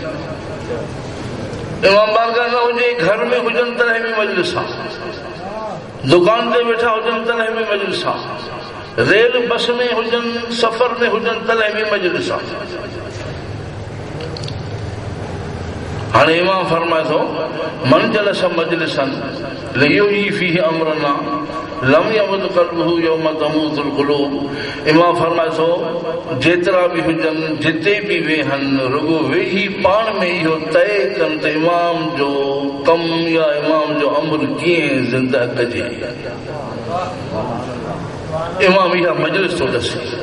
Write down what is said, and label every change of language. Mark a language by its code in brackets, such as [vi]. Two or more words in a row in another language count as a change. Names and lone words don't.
[sd] इमाम बारगाह न हुजे, घर में हुजनि तॾहिं बि मजलिस आहे, दुकान ते वेठा हुजनि तॾहिं बि मजलिस आहे, रेल बस में हुजनि, सफ़र में हुजनि तॾहिं बि मजलिस आहे। हाणे इमाम फरमाए थो [ar] من جلس مجلسا يحيى فيه أمرنا لم يمت قلبه يوم تموت القلوب. [sd] इमाम फरमाए थो जेतिरा बि हुजनि, जिते बि वेहनि, रुगो वेही पाण में इहो तय कनि त इमाम जो कमु या इमाम जो अमर कीअं ज़िंदा कजे। इमाम इहा मजलिस थो ॾसे।